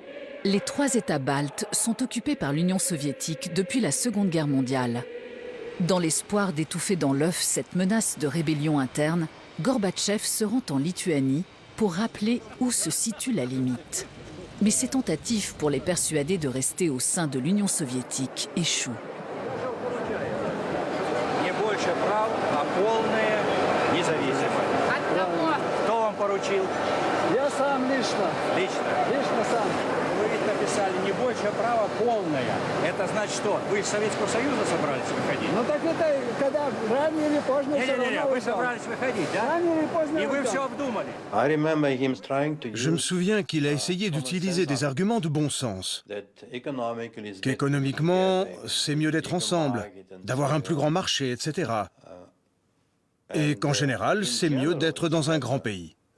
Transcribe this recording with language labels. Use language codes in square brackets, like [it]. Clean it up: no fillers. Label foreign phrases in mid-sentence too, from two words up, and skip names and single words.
[fr] Les 3 États baltes sont occupés par l'Union soviétique depuis la Seconde Guerre mondiale. Dans l'espoir d'étouffer dans l'œuf cette menace de rébellion interne, Gorbatchev se rend en Lituanie pour rappeler où se situe la limite. Mais ses tentatives pour les persuader de rester au sein de l'Union soviétique échouent. [ru] Я сам лично. Лично сам. Вы ведь написали не больше права полное. Это значит что? Вы из Советского Союза собрались выходить? Ну так это, когда рано или поздно все равно Не-не-не, вы собрались выходить, да? Рано или поздно И вы все обдумали. [fr] Je me souviens qu'il a essayé d'utiliser des arguments de bon sens. Qu'économiquement, c'est mieux d'être ensemble, d'avoir un plus grand marché, etc. Et qu'en général, c'est mieux d'être dans un grand pays.